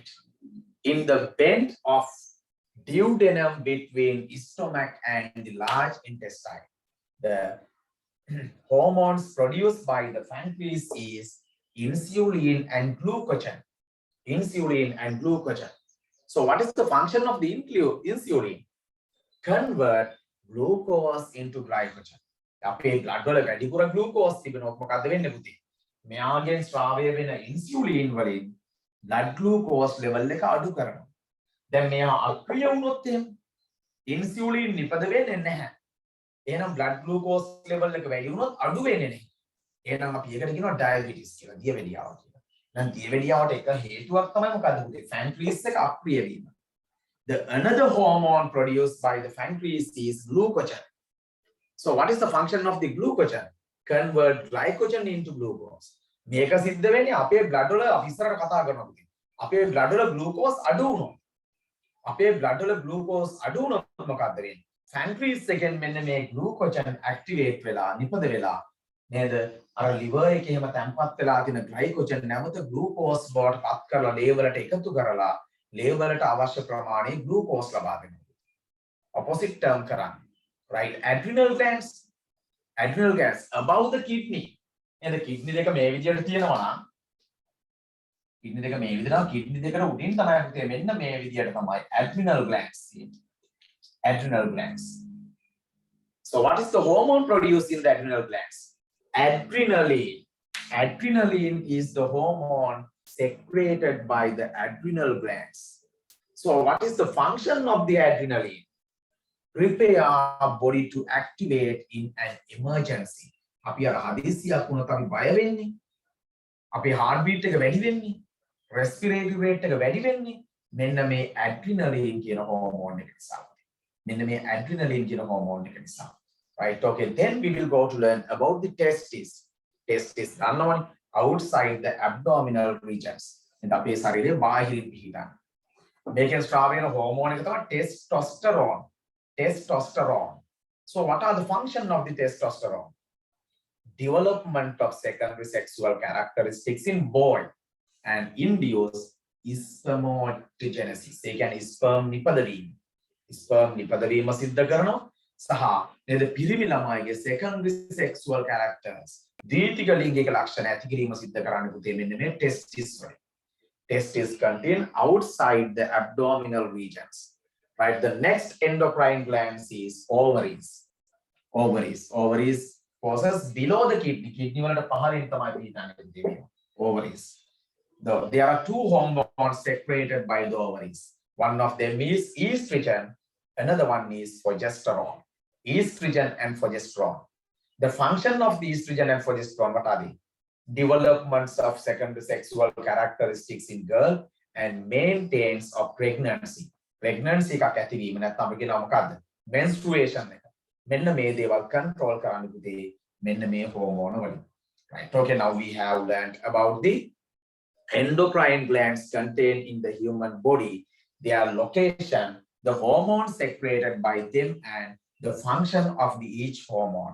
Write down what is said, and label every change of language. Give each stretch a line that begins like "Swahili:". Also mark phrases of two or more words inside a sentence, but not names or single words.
English: In the bend of duodenum between stomach and the large intestine, the hormones produced by the pancreas is insulin and glucagon. So what is the function of the insulin? Convert glucose into glycogen.
Sinhala: අපේ blood වල වැඩිපුර glucose තිබෙනොත් මොකද වෙන්නේ පුතේ? මෙයාගෙන් ස්‍රාවය වෙන insulin වලින්
English: blood glucose level
Sinhala: එක අඩු කරනවා. දැන් මෙයා අක්‍රිය වුණොත් එහෙම insulin නිපද වෙන්නේ නැහැ. එහෙනම්
English: blood glucose level
Sinhala: එක වැඩි වුණොත් අඩු වෙන්නේ නැහැ. එහෙනම් අපි ඒකට කියනවා diabetes කියලා. දියවැඩියාව කියලා. දැන් දියවැඩියාවට එක හේතුවක් තමයි මොකද්ද පුතේ? pancreas එක අක්‍රිය වීම.
English: The another hormone produced by the pancreas is glucagon. So what is the function of the glucagon? Convert glycogen into glucose.
Sinhala: මේක සිද්ධ වෙන්නේ අපේ blood වල අපි ඉස්සරහට කතා කරනවා. අපේ blood වල glucose අඩු වුණොත්. මොකක්ද වෙන්නේ? pancreas එකෙන් මෙන්න මේ glucagon activate වෙලා නිපද වෙලා නේද? අර liver එකේ එහෙම තැම්පත් වෙලා තියෙන glycogen නැවත glucose බවට පත් කරලා liver වලට එකතු කරලා liver වලට අවශ්‍ය ප්‍රමාණය glucose ලබා දෙනවා.
English: Opposite term
Sinhala: කරන්නේ.
English: Right, adrenal glands above the kidney. And the kidney
Sinhala: දෙක මේ විදිහට තියෙනවා නම් kidney දෙක මේ විදිහට kidney දෙකට උඩින් තමයි පුතේ මෙන්න මේ විදිහට තමයි
English: adrenal glands
Sinhala: තියෙන්නේ.
English: Adrenal glands. So what is the hormone produced in the adrenal glands? Adrenaline is the hormone secreted by the adrenal glands. So what is the function of the adrenaline? Prepare our body to activate in an emergency.
Sinhala: අපි අර හදිසියක් වුණොත් අපි බය වෙන්නේ. අපේ
English: heart beat
Sinhala: එක වැඩි වෙන්නේ.
English: Respiratory rate
Sinhala: එක වැඩි වෙන්නේ. මෙන්න මේ adrenaline කියන hormone එක නිසා.
English: Right, okay, then we will go to learn about the testes. Testes දන්නවනේ outside the abdominal regions.
Sinhala: එතන අපේ ශරීරයේ බාහිරින් පිහිටන. මේකෙන් ස්‍රාව වෙන hormone එක තමයි testosterone.
English: So what are the function of the testosterone? Development of secondary sexual characteristics in boy and induce spermatogenesis.
Sinhala: ඒ කියන්නේ sperm නිපදවීම. සිද්ධ කරනවා සහ නේද පිරිමි ළමයිගේ
English: secondary sexual characters
Sinhala: දීතික ලිංගික ලක්ෂණ ඇති කිරීම සිද්ධ කරන්න පුතේ මෙන්න මේ testis වලින්.
English: Testes contain outside the abdominal regions. Right. The next endocrine glands is ovaries. Ovaries process below the kidney. Kidney වලට පහළින් තමයි පිහිටන්නේ. Ovaries. There are two hormones secreted by the ovaries. One of them is estrogen. Another one is progesterone. Estrogen and progesterone. The function of the estrogen and progesterone, what are they? Developments of secondary sexual characteristics in girl and maintenance of pregnancy.
Sinhala: Pregnancy එකක් ඇතිවීම නැත්නම් අපි කියනවා මොකද්ද? Menstruation එක. මෙන්න මේ දේවල් control කරන්න පුතේ මෙන්න මේ hormone වලින්.
English: Right. Okay, now we have learned about the endocrine glands contained in the human body, their location, the hormones secreted by them, and the function of the each hormone.